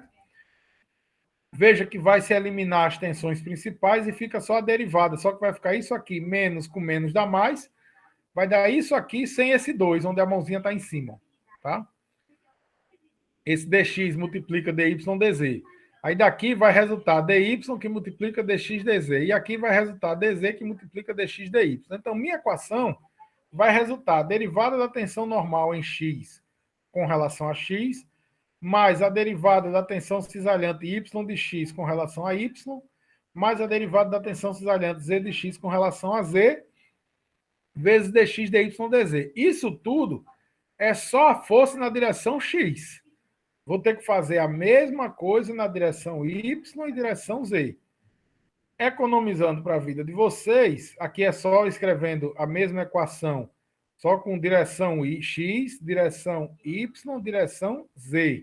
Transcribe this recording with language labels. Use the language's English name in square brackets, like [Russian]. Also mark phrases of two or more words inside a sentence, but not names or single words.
[Portuguese] Veja que vai se eliminar as tensões principais e fica só a derivada, só que vai ficar isso aqui, menos com menos dá mais, vai dar isso aqui sem esse 2, onde a mãozinha está em cima, tá? esse dx multiplica dy dz. Aí daqui vai resultar dy que multiplica dx dz. E aqui vai resultar dz que multiplica dx dy. Então, minha equação vai resultar a derivada da tensão normal em x com relação a x, mais a derivada da tensão cisalhante y de x com relação a y, mais a derivada da tensão cisalhante z de x com relação a z, vezes dx dy dz. Isso tudo é só a força na direção x. Vou ter que fazer a mesma coisa na direção y e direção z. Economizando para a vida de vocês, aqui é só escrevendo a mesma equação, só com direção x, direção y, direção z.